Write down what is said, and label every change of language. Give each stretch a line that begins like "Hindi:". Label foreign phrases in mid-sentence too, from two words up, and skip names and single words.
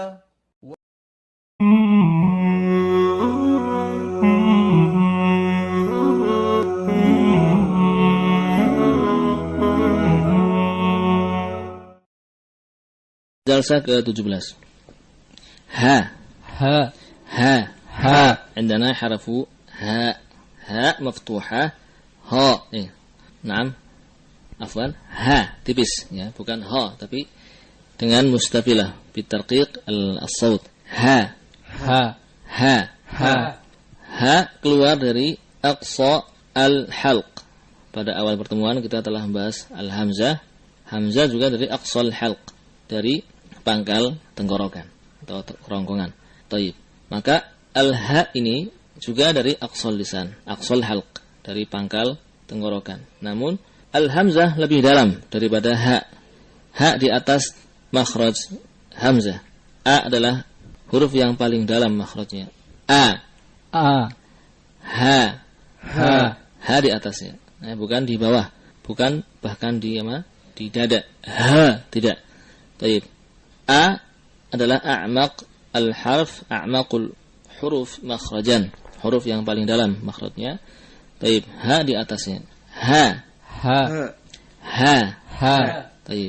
Indonesian: Jalsah ke-17.
Arabic: Ha. عندنا حرف ها مفتوحة ha. نعم. عفوا.
Indonesian: Ha tipis ya, bukan ha tapi dengan
Arabic: مستفلة بترقيق الصوت.
Indonesian: Ha keluar dari
Arabic: أقصى الحلق.
Indonesian: Pada awal pertemuan kita telah membahas al-hamzah. Hamzah juga dari
Arabic: أقصى الحلق,
Indonesian: dari pangkal tenggorokan atau kerongkongan. Taib. Maka al-ha ini juga dari
Arabic: أقصى اللسان، أقصى الحلق,
Indonesian: dari pangkal tenggorokan. Namun al-hamzah lebih dalam daripada ha. Ha di atas makhraj hamzah. A adalah huruf yang paling dalam makhrajnya. A. Ha. Ha di atasnya. Bukan di bawah, bukan bahkan di di dada. Ha, tidak. Baik. A adalah
Arabic: أعمق الحرف، أعمق الحروف مخرجا.
Indonesian: Huruf yang paling dalam makhrajnya. Baik, ha di atasnya. Ha. Baik.